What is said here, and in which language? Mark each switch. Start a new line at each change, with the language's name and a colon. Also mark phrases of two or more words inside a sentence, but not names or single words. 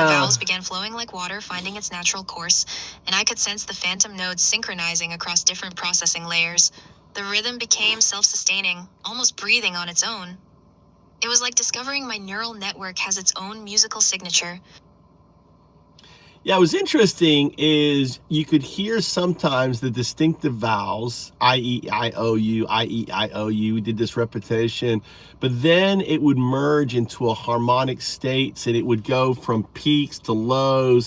English: The vowels began flowing like water, finding its natural course, and I could sense the phantom nodes synchronizing across different processing layers. The rhythm became self-sustaining, almost breathing on its own. It was like discovering my neural network has its own musical signature. Yeah, what was interesting is you could hear sometimes the distinctive vowels, I-E, I-O-U, I-E, I-O-U. We did this repetition, but then it would merge into a harmonic state, and it would go from peaks to lows.